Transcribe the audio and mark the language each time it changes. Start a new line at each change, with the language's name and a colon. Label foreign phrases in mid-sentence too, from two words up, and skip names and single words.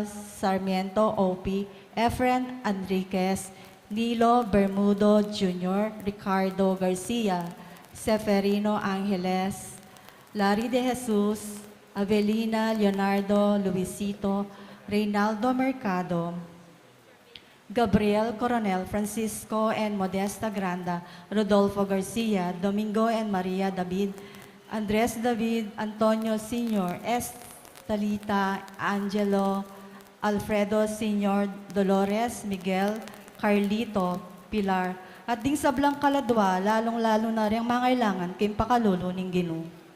Pampanga: Sarmiento Opie, Efren Enriquez, Nilo Bermudo Jr., Ricardo Garcia, Seferino Angeles, Larry de Jesus, Avelina Leonardo Luisito, Reynaldo Mercado, Gabriel Coronel, Francisco and Modesta Granda, Rodolfo Garcia, Domingo and Maria David, Andres David, Antonio Sr., Talita, Angelo, Alfredo Sr., Dolores, Miguel, Carlito, Pilar, at ding sablang kaladwa, lalong-lalo na rin mga kailangan kim pakalulo ning Ginoo.